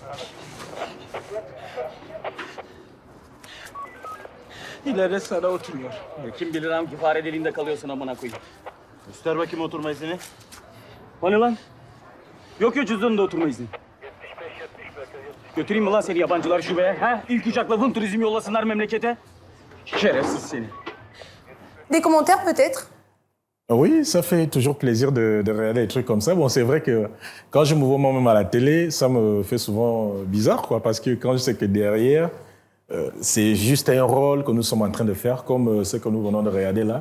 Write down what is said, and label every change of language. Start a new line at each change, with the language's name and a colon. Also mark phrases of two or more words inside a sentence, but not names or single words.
Turkish: İleride sana oturuyor. Kim bilir hangi fare deliğinde kalıyorsun amına koyayım. Göster bakayım oturma izni. Hani lan? Yok ya cüzdanında oturma izni. Götüreyim mi lan seni yabancılar şubeye? Ha? İlk uçakla Vın Turizm yollasınlar memlekete. Şerefsiz seni.
French: Des commentaires peut-être? Oui, ça fait toujours plaisir de regarder des trucs comme ça. Bon, c'est vrai que quand je me vois moi-même à la télé, ça me fait souvent bizarre, quoi, parce que quand je sais que derrière, c'est juste un rôle que nous sommes en train de faire, comme ce que nous venons de regarder là.